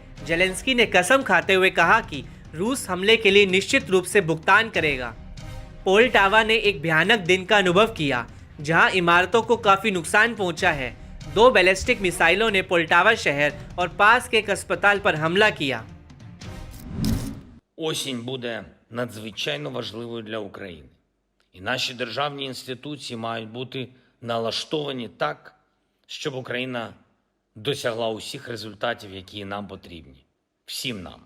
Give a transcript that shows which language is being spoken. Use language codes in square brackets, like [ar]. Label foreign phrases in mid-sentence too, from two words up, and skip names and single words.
[hi] जेलेंस्की ने कसम खाते हुए कहा कि रूस हमले के लिए निश्चित रूप से भुगतान करेगा। पोल्टावा ने एक भयानक दिन का अनुभव किया, जहां इमारतों को काफी नुकसान पहुंचा है। 2 बैलिस्टिक मिसाइलों ने पोल्टावा शहर और पास के एक अस्पताल पर हमला किया। [uk] Осінь буде надзвичайно важливою для України. І наші державні інституції мають бути налаштовані так, щоб Україна досягла усіх результатів, які нам потрібні. Всім нам.